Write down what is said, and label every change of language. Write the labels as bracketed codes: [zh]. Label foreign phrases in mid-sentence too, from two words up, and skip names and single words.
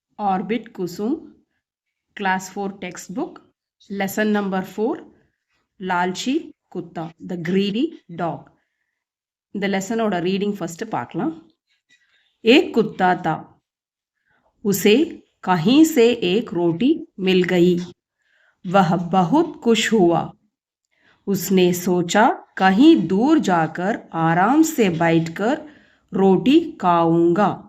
[en] Orbit Kusum, Class 4 textbook, lesson number 4, Lalchi Kutta, the greedy dog. [ta] இந்த லெசனோட [en] reading first [ta] பார்க்கலாம். [hi] एक कुत्ता था, उसे कहीं से एक रोटी मिल गई. वह बहुत खुश हुआ. उसने सोचा कहीं दूर जाकर आराम से बैठकर रोटी खाऊंगा.